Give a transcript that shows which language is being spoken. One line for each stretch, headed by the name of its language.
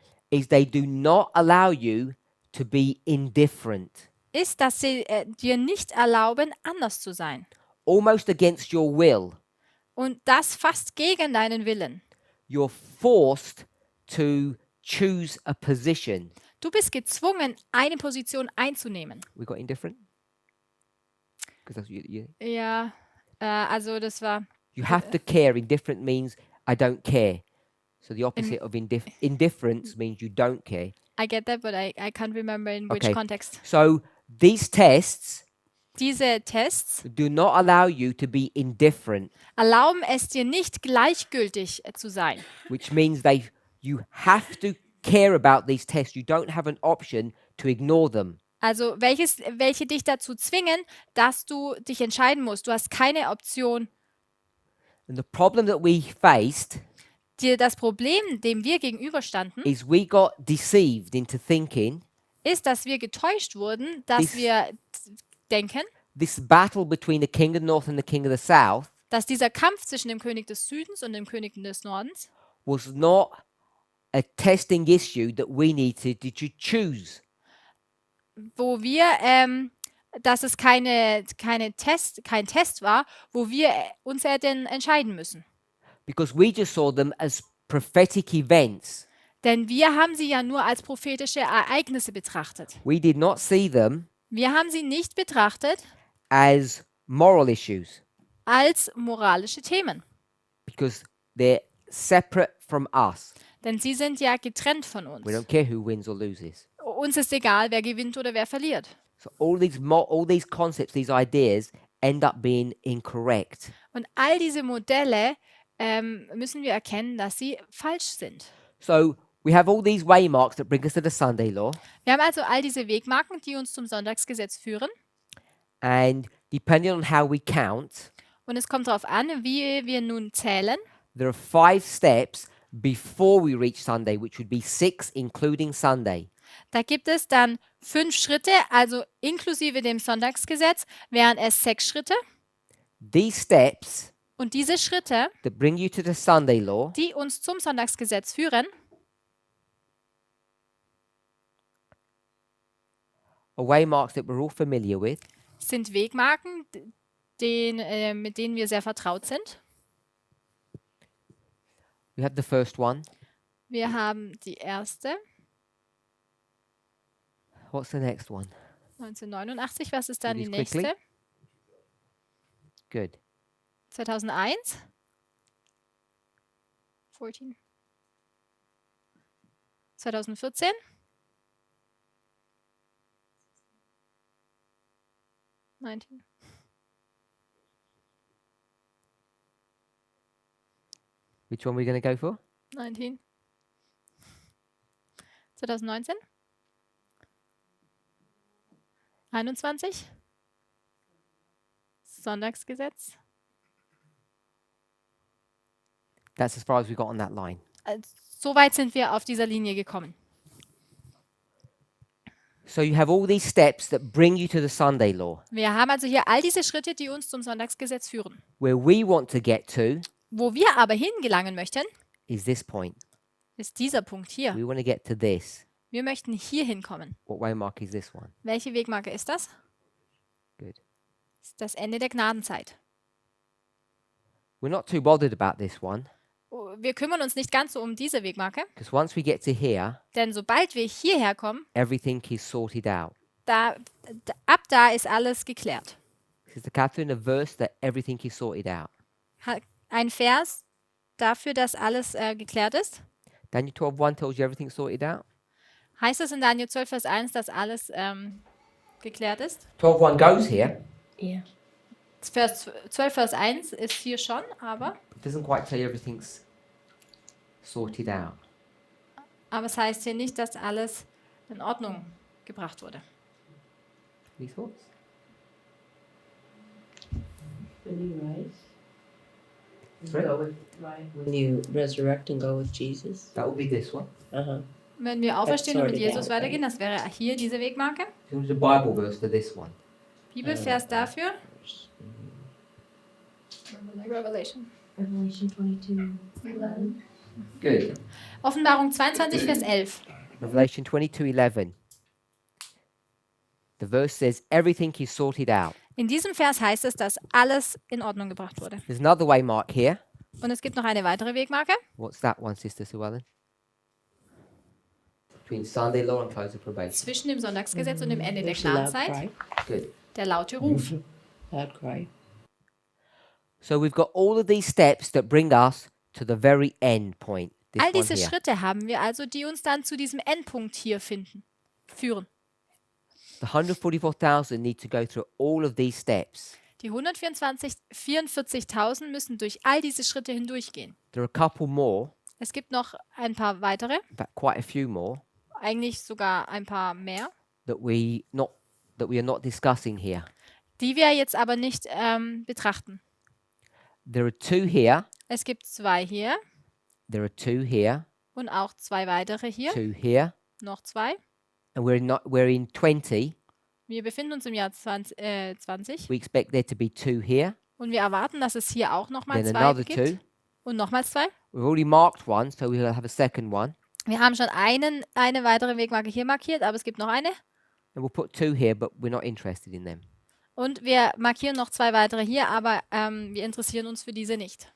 English: is they do not allow you to be indifferent,
German: ist, dass sie dir nicht erlauben, anders zu sein.
English: almost against your will.
German: Und das fast gegen deinen Willen.
English: You're forced to choose a position.
German: Du bist gezwungen, eine Position einzunehmen.
English: We got indifferent? Because that's
German: Ja, also das war
English: you have to care. Indifferent means I don't care. So the opposite of indifference means you don't care. I get that, but I can't remember in which Okay. context. So these tests
German: Diese Tests
English: do not allow you to be indifferent,
German: erlauben es dir nicht gleichgültig zu sein.
English: which means you have to care about these tests. You don't have an option to ignore them.
German: Also welche dich dazu zwingen, dass du dich entscheiden musst. Du hast keine Option.
English: And the problem that we faced
German: Das Problem, dem wir gegenüberstanden,
English: is we got deceived into thinking
German: ist, dass wir getäuscht wurden, dass wir denken,
English: this battle between the king of the north and the king of the south
German: dass dieser Kampf zwischen dem König des Südens und dem König des Nordens
English: was not a testing issue that we needed to choose.
German: wo wir, dass es kein Test war, wo wir uns hätten entscheiden müssen.
English: Because we just saw them as prophetic events.
German: Denn wir haben sie ja nur als prophetische Ereignisse betrachtet.
English: We did not see them
German: Wir haben sie nicht betrachtet
English: as moral issues
German: als moralische Themen.
English: because they're separate from us.
German: Denn sie sind ja getrennt von uns.
English: We don't care who wins or loses.
German: Uns ist egal, wer gewinnt oder wer verliert.
English: So all these concepts, these ideas end up being incorrect.
German: Und all diese Modelle müssen wir erkennen, dass sie falsch sind.
English: So we have all these waymarks that bring us to the Sunday law,
German: Wir haben also all diese Wegmarken, die uns zum Sonntagsgesetz führen.
English: and depending on how we count,
German: Und es kommt darauf an, wie wir nun zählen.
English: there are 5 steps before we reach Sunday, which would be 6 including Sunday.
German: Da gibt es dann 5 Schritte, also inklusive dem Sonntagsgesetz, wären es 6 Schritte.
English: These steps
German: Und diese Schritte,
English: that bring you to the Sunday law
German: die uns zum Sonntagsgesetz führen,
English: are waymarks that we're all familiar with.
German: sind Wegmarken, mit denen wir sehr vertraut sind.
English: We have the first one.
German: Wir haben die erste,
English: What's the next one?
German: 1989. Was ist dann die
English: Please quickly.
German: nächste?
English: Good. 2001. 14. 2014. Nineteen. Which one are we going to go for? 19. 2019.
German: 21. Sonntagsgesetz.
English: That's as far as we got on that line.
German: So weit sind wir auf dieser Linie gekommen.
English: So you have all these steps that bring you to the Sunday law.
German: Wir haben also hier all diese Schritte, die uns zum Sonntagsgesetz führen.
English: Where we want to get to
German: Wo wir aber hingelangen möchten,
English: is this point.
German: ist dieser Punkt hier.
English: We want to get to this.
German: Wir möchten hier hinkommen.
English: What waymark is this one?
German: Welche Wegmarke ist das?
English: Good.
German: Das ist das Ende der Gnadenzeit.
English: We're not too bothered about this one
German: Wir kümmern uns nicht ganz so um diese Wegmarke,
English: because once we get to here,
German: denn sobald wir hierher kommen,
English: everything is sorted out.
German: ab da ist alles geklärt.
English: Sister Catherine, a verse that everything is sorted out.
German: Ein Vers dafür, dass alles geklärt ist.
English: Daniel 12:1 tells you everything's sorted out.
German: Heißt es in Daniel 12, Vers 1, dass alles geklärt ist?
English: 12:1 goes here. Yeah.
German: Vers 12, Vers 1 ist hier schon, aber
English: It doesn't quite tell you everything's sorted out.
German: es heißt hier nicht, dass alles in Ordnung gebracht wurde.
English: Any thoughts? When you rise, you Sorry? go with when you resurrect and go with Jesus. That will be this one.
German: Wenn wir auferstehen und mit
English: sorted
German: Jesus
English: out,
German: weitergehen, das wäre hier diese Wegmarke.
English: There's a Bible verse for this one.
German: Bibelvers dafür.
English: Revelation. Revelation 22:11. Good.
German: Offenbarung 22, Vers 11.
English: Revelation 22:11. The verse says everything is sorted out.
German: In diesem Vers heißt es, dass alles in Ordnung gebracht wurde.
English: There's another waymark here.
German: Und es gibt noch eine weitere Wegmarke.
English: What's that one, Sister Sue Ellen? Between Sunday law and close of probation.
German: Zwischen dem Sonntagsgesetz und dem Ende der
English: There's a loud
German: Gnadenzeit.
English: cry. Good.
German: Der laute Ruf.
English: Loud cry. So we've got all of these steps that bring us to the very end point. This
German: All
English: one
German: diese
English: here.
German: Schritte haben wir also, die uns dann zu diesem Endpunkt hier führen.
English: The 144,000 need to go through all of these steps.
German: Die 44.000 müssen durch all diese Schritte hindurchgehen.
English: There are a couple more,
German: Es gibt noch ein paar weitere,
English: in fact, quite a few more
German: eigentlich sogar ein paar mehr,
English: that we are not discussing here.
German: die wir jetzt aber nicht betrachten.
English: There are two here.
German: Es gibt 2 hier
English: There are two here.
German: und auch 2 weitere hier,
English: Two here.
German: noch 2.
English: And we're in 20.
German: Wir befinden uns im Jahr 20
English: We expect there to be two here.
German: und wir erwarten, dass es hier auch nochmal
English: Then
German: 2
English: another
German: gibt
English: two.
German: und nochmals 2.
English: We've already marked one, so we'll have a second one.
German: Wir haben schon eine weitere Wegmarke hier markiert, aber es gibt noch eine.
English: And we'll put two here, but we're not interested in them
German: Und wir markieren noch 2 weitere hier, aber wir interessieren uns für diese nicht.